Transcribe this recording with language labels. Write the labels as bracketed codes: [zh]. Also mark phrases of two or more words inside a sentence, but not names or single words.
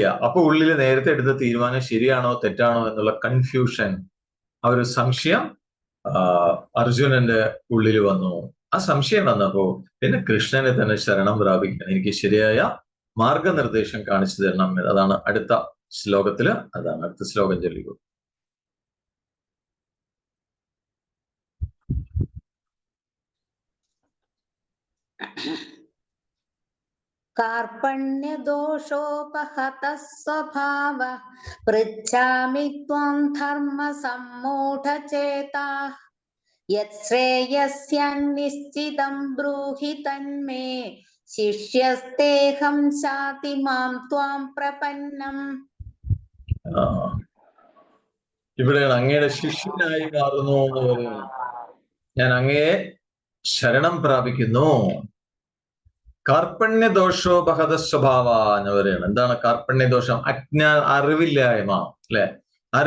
[ml] അപ്പൊ ഉള്ളിൽ നേരത്തെ എടുത്ത തീരുമാനം ശരിയാണോ തെറ്റാണോ എന്നുള്ള കൺഫ്യൂഷൻ, ആ ഒരു സംശയം അർജുനന്റെ ഉള്ളിൽ വന്നു. ആ സംശയം വന്നപ്പോ പിന്നെ കൃഷ്ണനെ തന്നെ ശരണം പ്രാപിക്കാൻ എനിക്ക് ശരിയായ മാർഗനിർദ്ദേശം കാണിച്ചു തരണം. അതാണ് അടുത്ത ശ്ലോകത്തില്, അതാണ് അടുത്ത ശ്ലോകം ചൊല്ലിക്കൂ. [sa] कार्पण्यदोषोपहतः स्वभावः पृच्छामि त्वं धर्मसम्मूढचेताः यच्छ्रेयस्यान्निश्चितं ब्रूहि तन्मे शिष्यस्तेऽहं शाति मां त्वां प्रपन्नम्. [ml] ഇവിടെയാണ് അങ്ങയുടെ ശിഷ്യനായി മാറുന്നു എന്ന് പറയുന്നത്. ഞാൻ അങ്ങയെ ശരണം പ്രാപിക്കുന്നു. കാർപ്പണ്യദോഷോപഹത സ്വഭാവ എന്ന് പറയുന്നത് എന്താണ്? കാർപ്പണ്യദോഷം, അറിവില്ലായ്മ, അല്ലെ?